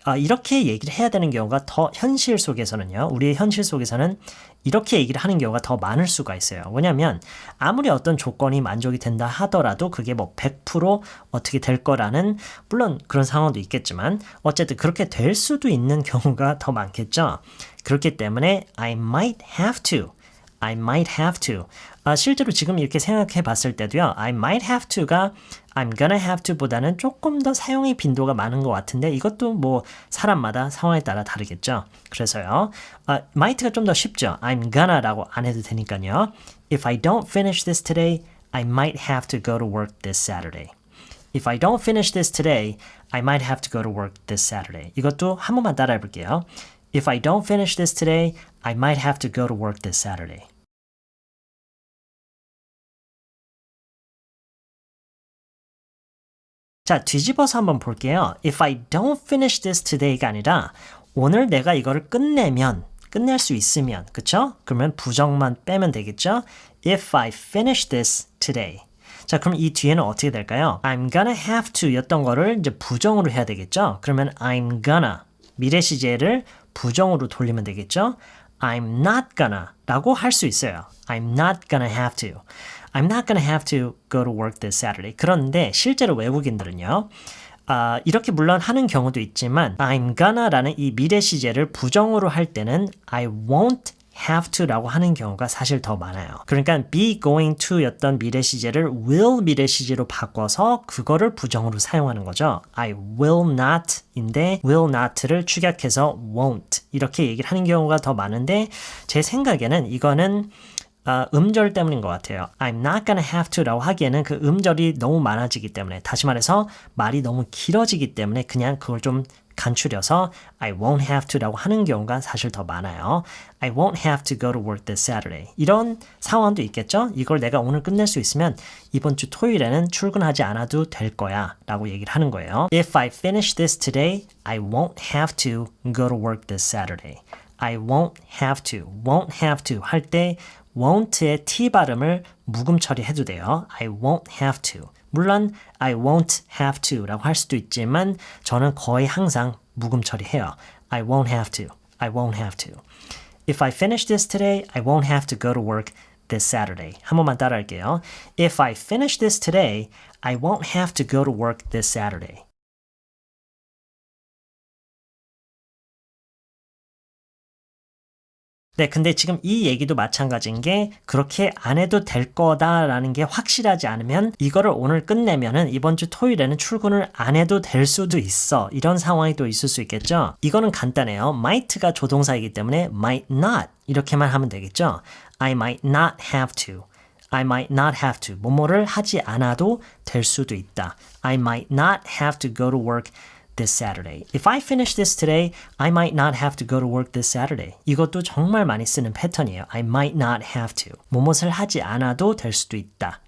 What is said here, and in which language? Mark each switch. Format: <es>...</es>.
<ko>이렇게 얘기를 해야 되는 경우가 더 현실 속에서는요. 우리의 현실 속에서는 이렇게 얘기를 하는 경우가 더 많을 수가 있어요. 왜냐하면 아무리 어떤 조건이 만족이 된다 하더라도 그게 뭐 100% 어떻게 될 거라는 물론 그런 상황도 있겠지만 어쨌든 그렇게 될 수도 있는 경우가 더 많겠죠. 그렇기 때문에</ko> <en>I might have to. I might have to.</en> <ko>실제로 지금 이렇게 생각해 봤을 때도요.</ko> <en>I might have to</en> <ko>가</ko> <en>I'm gonna have to</en> <ko>보다는 조금 더 사용의 빈도가 많은 것 같은데 이것도 뭐 사람마다 상황에 따라 다르겠죠. 그래서요. might가 좀 더 쉽죠.</ko> <en>I'm gonna</en> <ko>라고 안 해도 되니까요.</ko> <en>If I don't finish this today, I might have to go to work this Saturday. If I don't finish this today, I might have to go to work this Saturday.</en> <ko>이것도 한 번만 따라해 볼게요.</ko> <en>If I don't finish this today, I might have to go to work this Saturday.</en> <ko>자, 뒤집어서 한번 볼게요.</ko> <en>If I don't finish this today</en> <ko>가 아니라 오늘 내가 이거를 끝낼 수 있으면, 그쵸? 그러면 부정만 빼면 되겠죠?</ko> <en>If I finish this today.</en> <ko>자, 그럼 이 뒤에는 어떻게 될까요?</ko> <en>I'm gonna have to</en> <ko>였던 거를 이제 부정으로 해야 되겠죠? 그러면</ko> <en>I'm gonna</en> <ko>미래 시제를 부정으로 돌리면 되겠죠?</ko> <en>I'm not gonna</en> <ko>라고 할 수 있어요.</ko> <en>I'm not gonna have to. I'm not gonna have to go to work this Saturday.</en> <ko>그런데 실제로 외국인들은요. 이렇게 물론 하는 경우도 있지만 I'm gonna'라는 이 미래 시제를 부정으로 할 때는</ko> <en>I won't have to</en> <ko>라고 하는 경우가 사실 더 많아요. 그러니까 be going to였던 미래 시제를 will 미래 시제로 바꿔서 그거를 부정으로 사용하는 거죠.</ko> <en>I will not</en> <ko>인데 will not를 축약해서 won't 이렇게 얘기를 하는 경우가 더 많은데 제 생각에는 이거는 음절 때문인 것 같아요.</ko> <en>I'm not gonna have to</en> <ko>라고 하기에는 그 음절이 너무 많아지기 때문에 다시 말해서 말이 너무 길어지기 때문에 그냥 그걸 좀 간추려서</ko> <en>I won't have to</en> <ko>라고 하는 경우가 사실 더 많아요.</ko> <en>I won't have to go to work this Saturday.</en> <ko>이런 상황도 있겠죠? 이걸 내가 오늘 끝낼 수 있으면 이번 주 토요일에는 출근하지 않아도 될 거야 라고 얘기를 하는 거예요.</ko> <en>If I finish this today, I won't have to go to work this Saturday. I won't have to, won't have to</en> <ko>할 때 won't의 T 발음을 묵음 처리해도 돼요.</ko> <en>I won't have to.</en> <ko>물론</ko> <en>I won't have to</en> <ko>라고 할 수도 있지만 저는 거의 항상 묵음 처리해요.</ko> <en>I won't have to. I won't have to. If I finish this today, I won't have to go to work this Saturday.</en> <ko>한 번만 따라할게요.</ko> <en>If I finish this today, I won't have to go to work this Saturday.</en> <ko>네, 근데 지금 이 얘기도 마찬가지인 게 그렇게 안 해도 될 거다라는 게 확실하지 않으면 이거를 오늘 끝내면은 이번 주 토요일에는 출근을 안 해도 될 수도 있어. 이런 상황이 또 있을 수 있겠죠. 이거는 간단해요. might가 조동사이기 때문에</ko> <en>might not</en> <ko>이렇게만 하면 되겠죠.</ko> <en>I might not have to. I might not have to.</en> <ko>뭐뭐를 하지 않아도 될 수도 있다.</ko> <en>I might not have to go to work this Saturday. If I finish this today, I might not have to go to work this Saturday.</en> <ko>이것도 정말 많이 쓰는 패턴이에요.</ko> <en>I might not have to.</en> <ko>무엇을 하지 않아도 될 수도 있다.</ko>